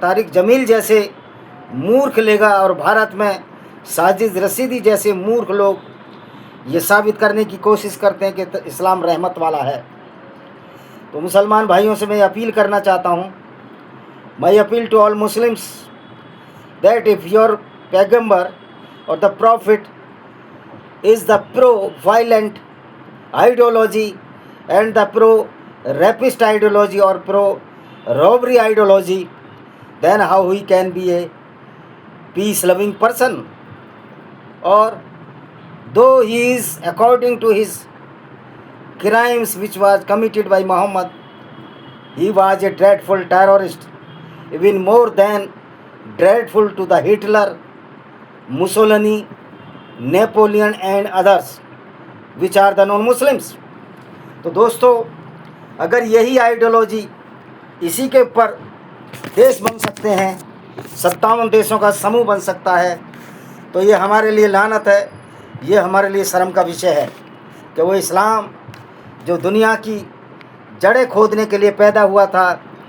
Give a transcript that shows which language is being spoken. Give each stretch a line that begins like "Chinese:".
Hindi: जमील जैसे मूर्ख लेगा, और भारत में साजिद रशीदी जैसे मूर्ख लोग ये साबित करने की कोशिश करते हैं कि इस्लाम रहमत वाला है। तो मुसलमान भाइयों से मैं अपील करना चाहता हूँ,
English: My appeal to all Muslims that if your पैगंबर or the prophet is the pro-violent ideology and the pro-rapist ideology or pro-robbery ideology, then how he can be a peace-loving person? Or though he is, according to his crimes which was committed by Muhammad, he was a dreadful terrorist, even more than dreadful to the Hitler, Mussolini, Napoleon and others which are the non-Muslims।
Hindi: तो दोस्तों, अगर यही ideology, इसी के ऊपर देश बन सकते हैं, 57 देशों का समूह बन सकता है, तो ये हमारे लिए लानत है, ये हमारे लिए शर्म का विषय है कि वो इस्लाम जो दुनिया की जड़ें खोदने के लिए पैदा हुआ था।